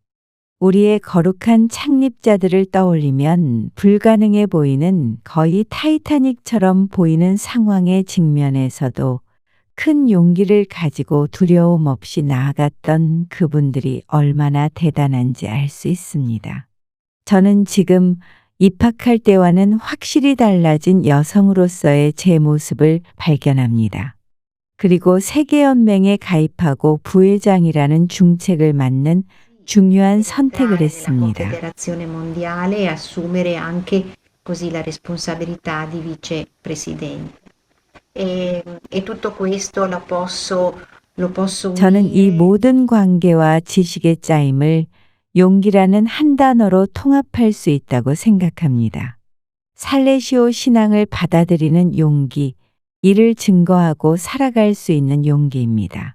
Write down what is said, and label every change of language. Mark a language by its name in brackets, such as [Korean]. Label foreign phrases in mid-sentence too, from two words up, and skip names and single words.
[Korean] 우리의 거룩한 창립자들을 떠올리면 불가능해 보이는 거의 타이타닉처럼 보이는 상황의 직면에서도 큰 용기를 가지고 두려움 없이 나아갔던 그분들이 얼마나 대단한지 알 수 있습니다. 저는 지금 입학할 때와는 확실히 달라진 여성으로서의 제 모습을 발견합니다. 그리고 세계연맹에 가입하고 부회장이라는 중책을 맡는 중요한 선택을 했습니다. [Italian] La Confederazione Mondiale e assumere anche così la responsabilità di vicepresidente. E tutto questo lo posso [Korean] 저는 이 [Italian] unire [Korean] 모든 관계와 지식의 짜임을 용기라는 한 단어로 통합할 수 있다고 생각합니다. 살레시오 신앙을 받아들이는 용기, 이를 증거하고 살아갈 수 있는 용기입니다.